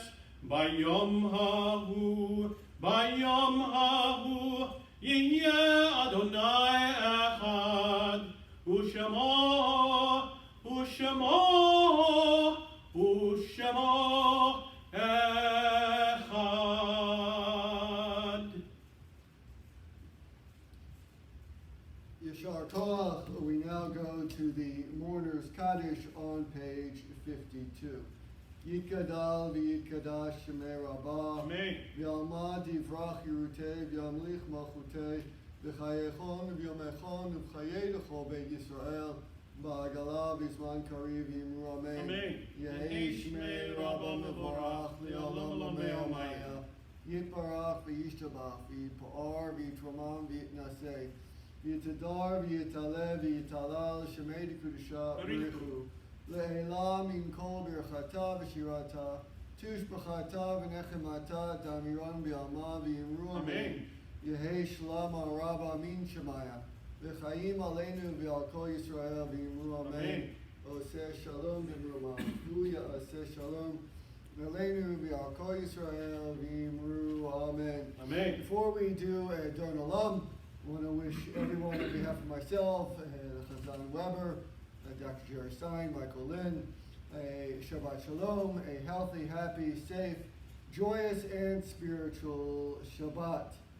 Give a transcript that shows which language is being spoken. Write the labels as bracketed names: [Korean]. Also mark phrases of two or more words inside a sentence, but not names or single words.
[Hebrew] ביום ההוא יהיה אדוני אחד, ושמו אחד. יישר כוח, [English] we now go to the Mourner's Kaddish on page 52. [Aramaic] יתגדל ויתקדש שמה רבא, Amen. בעלמא די ברא כרעותה, וימליך מלכותה, בחייכון וביומיכון ובחיי דכל בית ישראל, בעגלא ובזמן קריב ואמרו אמן. Amen. יהא שמה רבא מברך, לעלם ולעלמי עלמיא, יתברך וישתבח, ויתפאר ויתרומם ויתנשא, ויתהדר ויתעלה ויתהלל שמה דקודשא בריך הוא. לעלא מן כל ברכתא ושירתא, תשבחתא ונחמתא, דאמירן בעלמא ואמרו אמן. יהא שלמא רבא מן שמיא, וחיים עלינו ועל כל ישראל ואמרו אמן. [Hebrew] עושה שלום ואמרו הללויה, עושה שלום עלינו ועל כל ישראל ואמרו אמן. Amen. [English] Before we do Don Olam, I want to wish everyone on behalf of myself, Chazan Weber, Dr. Jerry Stein, Michael Lynn, a [Hebrew] שבת שלום, [English] a healthy, happy, safe, joyous, and spiritual Shabbat.